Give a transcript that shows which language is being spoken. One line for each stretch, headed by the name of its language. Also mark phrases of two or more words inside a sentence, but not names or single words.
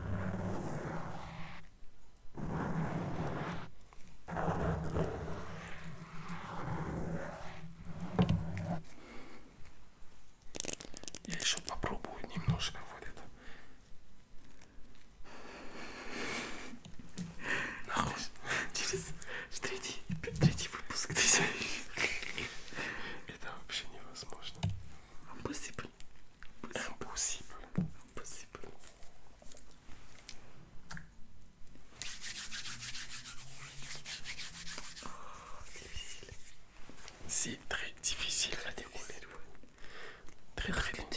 Russian: Я еще попробую немножко вот это. Нахуй. Через третий выпуск ты знаешь. Это вообще невозможно.
French: Impossible. Impossible. Impossible. Difficile. C'est très difficile à dérouler. Très très long.